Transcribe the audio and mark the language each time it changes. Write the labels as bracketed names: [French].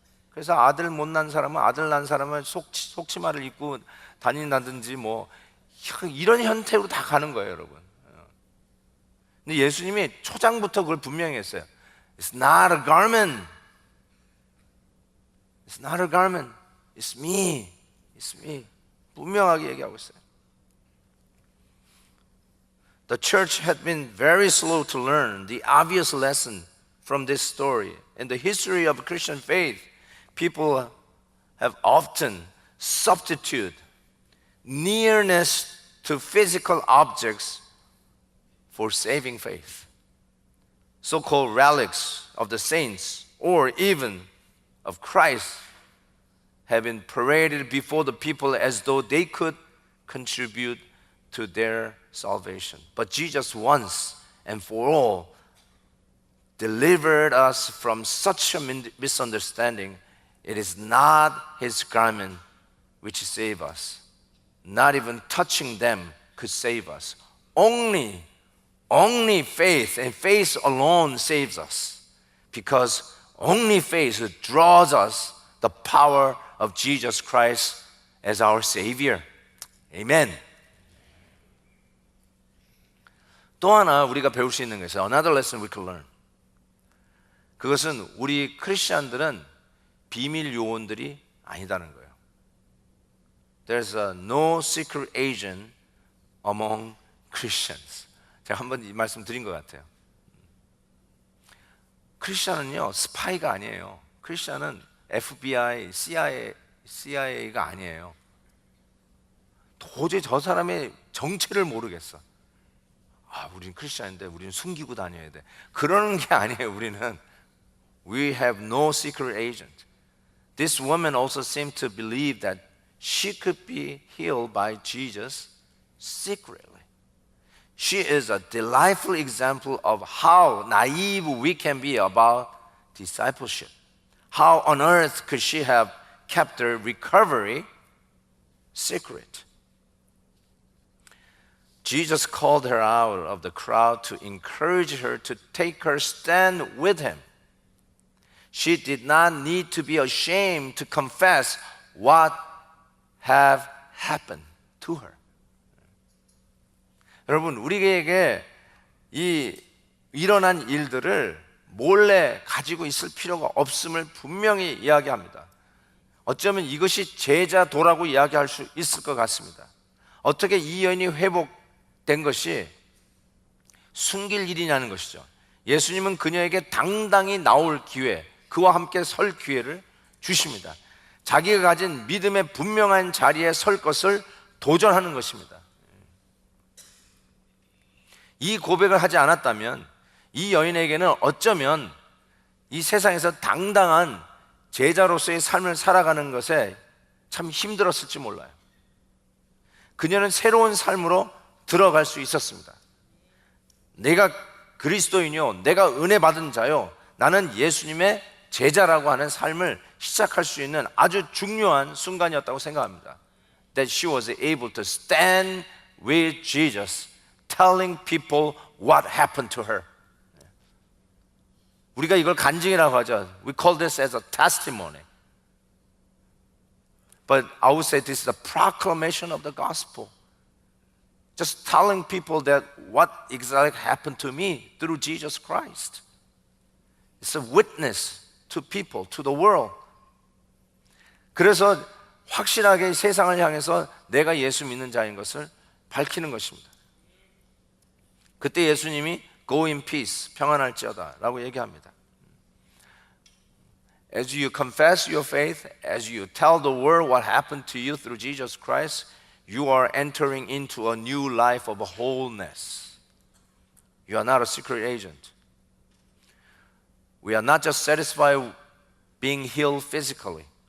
[Korean] 그래서 아들 못 난 사람은 아들 난 사람은 속치마를 입고 다닌다든지 뭐 이런 형태로 다 가는 거예요, 여러분. 근데 예수님이 초장부터 그걸 분명히 했어요. [English] It's not a garment. It's not a garment. It's me. It's me. [Korean] 분명하게 얘기하고 있어요. [English] The church had been very slow to learn the obvious lesson from this story. In the history of Christian faith, people have often substituted nearness to physical objects for saving faith. So-called relics of the saints or even of Christ have been paraded before the people as though they could contribute to their salvation. But Jesus once and for all delivered us from such a misunderstanding. It is not His garment which save us. Not even touching them could save us. Only faith, and faith alone saves us. Because only faith draws us the power of Jesus Christ as our Savior. Amen. [Korean] 또 하나 우리가 배울 수 있는 것이 [English] another lesson we can learn. [Korean] 그것은 우리 크리스천들은 비밀 요원들이 아니다는 거예요. [English] There's no secret agent among Christians. [Korean] 제가 한번 이 말씀 드린 것 같아요. 크리스천은요 스파이가 아니에요. 크리스천은 FBI, CIA가 아니에요. 도저히 저 사람의 정체를 모르겠어. 우린 크리스천인데 우리는 숨기고 다녀야 돼. 그러는 게 아니에요. 우리는 [English] We have no secret agent. This woman also seemed to believe that she could be healed by Jesus secretly. She is a delightful example of how naive we can be about discipleship. How on earth could she have kept her recovery secret? Jesus called her out of the crowd to encourage her to take her stand with Him. She did not need to be ashamed to confess what have happened to her. [Korean] 여러분, 우리에게 이 일어난 일들을 몰래 가지고 있을 필요가 없음을 분명히 이야기합니다. 어쩌면 이것이 제자도라고 이야기할 수 있을 것 같습니다. 어떻게 이 여인이 회복된 것이 숨길 일이냐는 것이죠. 예수님은 그녀에게 당당히 나올 기회, 그와 함께 설 기회를 주십니다. 자기가 가진 믿음의 분명한 자리에 설 것을 도전하는 것입니다. 이 고백을 하지 않았다면 이 여인에게는 어쩌면 이 세상에서 당당한 제자로서의 삶을 살아가는 것에 참 힘들었을지 몰라요. 그녀는 새로운 삶으로 들어갈 수 있었습니다. 내가 그리스도인이요, 내가 은혜 받은 자요, 나는 예수님의 제자라고 하는 삶을 시작할 수 있는 아주 중요한 순간이었다고 생각합니다. [English] That she was able to stand with Jesus, telling people what happened to her. [Korean] 우리가 이걸 간증이라고 하죠. [English] We call this as a testimony. But I would say this is a proclamation of the gospel. Just telling people that what exactly happened to me through Jesus Christ. It's a witness to people, to the world. [Korean] 그래서 확실하게 세상을 향해서 내가 예수 믿는 자인 것을 밝히는 것입니다. 그때 예수님이 [English] Go in peace, [Korean] 평안할지어다 라고 얘기합니다. [English] As you confess your faith, as you tell the world what happened to you through Jesus Christ, you are entering into a new life of wholeness. You are not a secret agent. We are not just satisfied being healed physically.